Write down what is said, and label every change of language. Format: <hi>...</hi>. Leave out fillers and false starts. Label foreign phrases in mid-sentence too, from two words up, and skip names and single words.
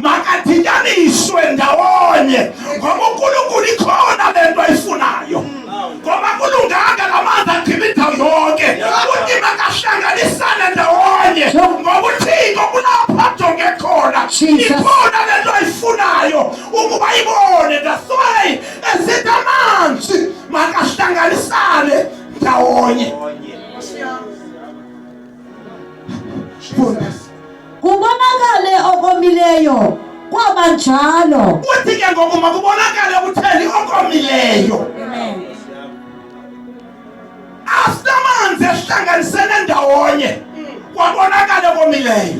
<zu>makadinyaniswe ndawonye ngoba uNkulunkulu ikhona lento ayifunayo ngoba kulunganga lamanzi agqiba indawo yonke uthi makahlanganisane ndawonye ngoba uThixo kulapho ajonge khona ikhona lento ayifunayo ukuba ibone</zu> <en>that's why</en> <zu>esithi amanzi makahlanganisane ndawonye Nkosi yami. funda</zu> <xh>Kubonakale okomileyo kwabanjalo. uthi ke ngokuma kubonakale utheli okomileyo after amanzi ehlanganisene ndawonye kwabonakala okomileyo</xh>